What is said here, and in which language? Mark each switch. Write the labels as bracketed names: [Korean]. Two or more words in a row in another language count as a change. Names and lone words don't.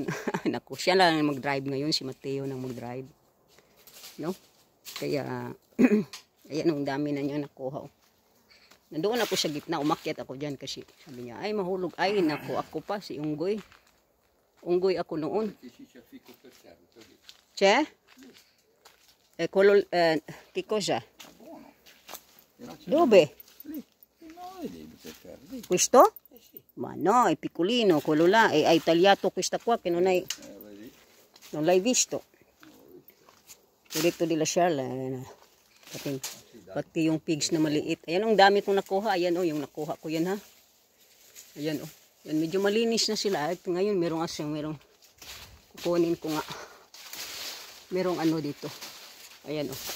[Filipino] Naku, siya lang mag-drive ngayon, si Mateo nang mag-drive. No? Kaya, ayan, ang dami na niya nakuha. Nandoon ako sa gitna, umakyat ako dyan kasi sabi niya, ay mahulog, ay naku, ako pa, si Unggoy. Unggoy ako noon. [Italian] C'è? Che cosa? Dove? Questo? Ma no, è piccolino, quello là, hai tagliato questa qua che non l'hai visto. Ho detto di lasciarla. [Filipino] Pati yung pigs na maliit. Ayan, ang dami kong nakuha. Ayan o, yung nakuha ko yan ha. Ayan o. Yan, medyo malinis na sila. At ngayon, merong kukunin ko nga. Merong ano dito. Ayan o.